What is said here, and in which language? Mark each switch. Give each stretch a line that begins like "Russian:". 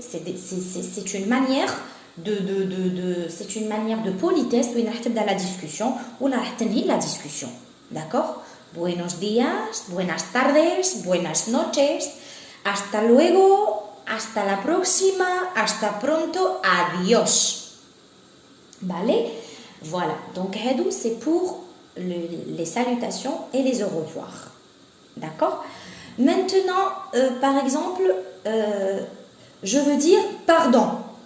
French: C'est une manière c'est une manière de politesse où il y a la discussion, où il y a la discussion. D'accord?
Spanish: Buenos días, buenas tardes, buenas noches, hasta luego, hasta la próxima, hasta pronto, adiós. ¿Vale?
French: Voilà, donc hadou c'est pour les salutations et les au revoir. D'accord? Maintenant, par exemple, je veux dire pardon.